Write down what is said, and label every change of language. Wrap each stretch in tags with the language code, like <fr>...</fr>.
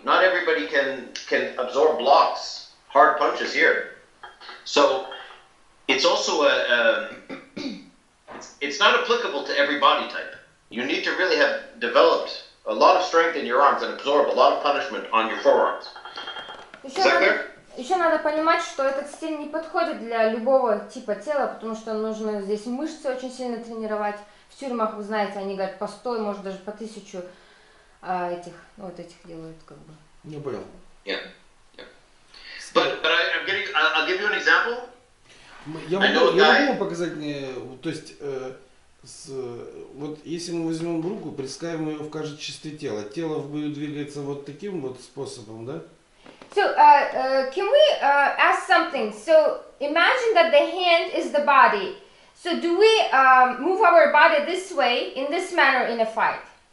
<en>Not everybody can absorb blocks, hard punches here. So it's also it's not applicable to every body type. You need to really have developed a lot of strength in your arms and absorb a lot of punishment on your forearms. Is that clear?</en> <ru>Еще надо понимать, что этот стиль не подходит для любого типа тела, потому что нужно здесь мышцы очень сильно тренировать. В тюрьмах, вы знаете, они говорят по 100, может даже по 1000 этих, вот этих делают как бы. Не понял.</ru> <en>Yeah. But I'll give you an example.</en> <ru>Я могу показать, то есть, вот если мы возьмем руку, представим ее в качестве тела. Тело в бою двигается вот таким вот способом, да?</ru> <en>So, can we ask something? So, imagine that the hand is the body. So, do we move our body this way, in this manner, in a fight?</en>